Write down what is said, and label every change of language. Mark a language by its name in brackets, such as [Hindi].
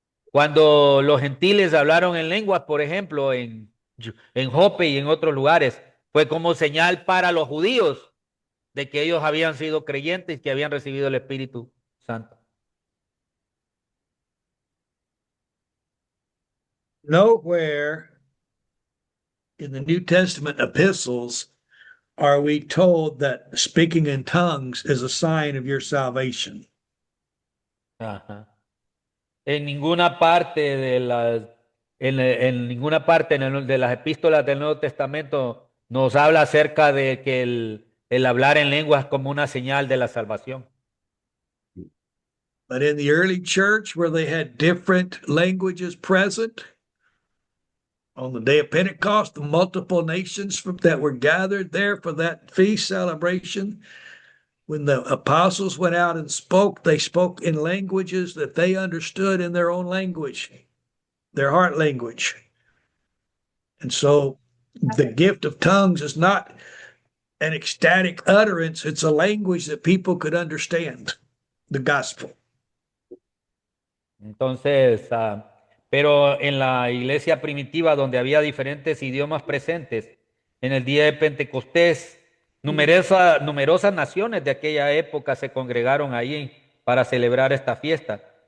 [Spanish] Cuando los gentiles hablaron en lenguas, por ejemplo, en Jope y en otros lugares, fue como señal para los judíos de que ellos habían sido creyentes y que habían recibido el Espíritu Santo. [English] Nowhere in the New Testament epistles are we told that speaking in tongues is a sign of your salvation. Ajá. [Spanish] En ninguna parte en ninguna parte de las epístolas del Nuevo Testamento nos habla acerca de que el hablar en lenguas es como una señal de la salvación. [English] But in the early church, where they had different languages present, on the day of Pentecost, the multiple nations that were gathered there for that feast celebration, when the apostles went out and spoke, they spoke in languages that they understood in their own language, their heart language. And so the gift of tongues is not an ecstatic utterance, it's a language that people could understand, the gospel. [Spanish] Entonces, pero en la iglesia primitiva donde había diferentes idiomas presentes, en el día de Pentecostés, numerosas naciones de aquella época se congregaron ahí para celebrar esta fiesta.